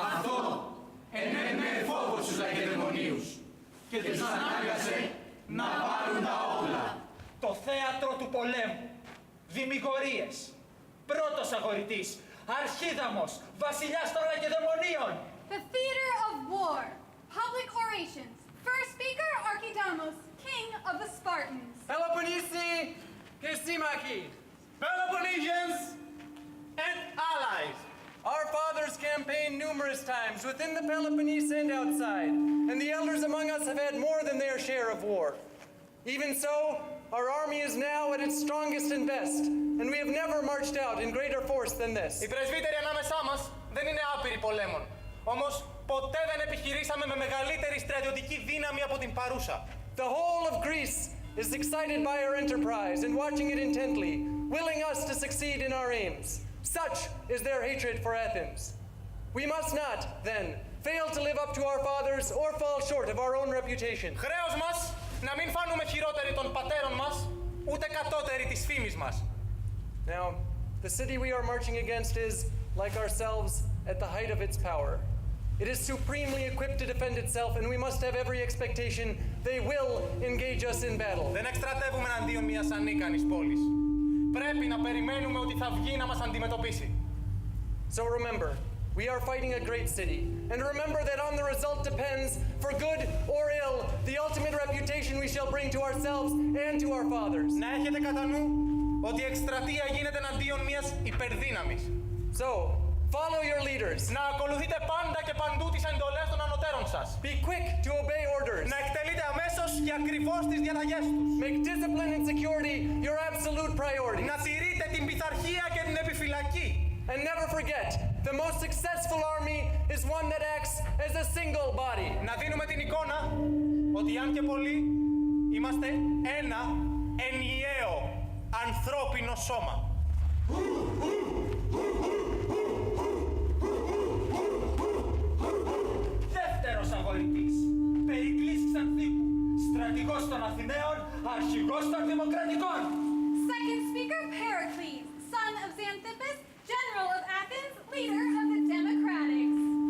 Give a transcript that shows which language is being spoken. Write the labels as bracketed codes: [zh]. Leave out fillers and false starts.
[el] Αυτό ενέμενε φόβο στους Λακεδαιμονίους και τους ανάγκασε να πάρουν τα όπλα. το θέατρο του πολέμου, δημιγορίες, πρώτος αγορητής, αρχίδαμος, βασιλιάς των Λακεδαιμονίων. [en] The theater of war, public orations, first speaker Archidamos, king of the Spartans. Peloponnesi, Kersimaki, Peloponnesians and allies. our fathers campaigned numerous times within the Peloponnese and outside, and the elders among us have had more than their share of war. Even so, our army is now at its strongest and best, and we have never marched out in greater force than this. [el] Οι πρεσβύτεροι ανάμεσά μας δεν είναι άπειροι πολέμων. Όμως ποτέ δεν επιχειρήσαμε με μεγαλύτερη στρατιωτική δύναμη από την παρούσα. [en] The whole of Greece is excited by our enterprise and watching it intently, willing us to succeed in our aims. Such is their hatred for Athens. We must not, then, fail to live up to our fathers or fall short of our own reputation. [el] Χρέος μας να μην φάνουμε χειρότεροι των πατέρων μας, ούτε κατώτεροι της φήμης μας. [en] Now, the city we are marching against is, like ourselves, at the height of its power. It is supremely equipped to defend itself, and we must have every expectation they will engage us in battle. [el] Δεν εκστρατεύουμε εναντίον μιας ανίκανης πόλης. Πρέπει να περιμένουμε ότι θα βγει να μας αντιμετωπίσει. [en] So remember, we are fighting a great city, and remember that on the result depends, for good or ill, the ultimate reputation we shall bring to ourselves and to our fathers. [el] Να έχετε κατά νου ότι η εκστρατεία γίνεται εναντίον μιας υπερδύναμης. [en] So, follow your leaders. [el] Να ακολουθείτε πάντα και παντού τις εντολές των ανωτέρων σας. [en] Be quick to obey orders. [el] Να εκτελείτε αμέσως και ακριβώς τις διαταγές τους. [en] Make discipline and security your absolute priority. [el] Να τηρείτε την πειθαρχία και την επιφυλακή. [en] And never forget, the most successful army is one that acts as a single body. [el] Να δίνουμε την εικόνα ότι αν και πολλοί είμαστε ένα ενιαίο ανθρώπινο σώμα. Δεύτερος αγορητής, Περικλής Ξανθίπου, στρατηγός των Αθηναίων, αρχηγός των Δημοκρατικών. [en] Second speaker Pericles, son of Xanthippus, general of Athens, leader of the Democratics.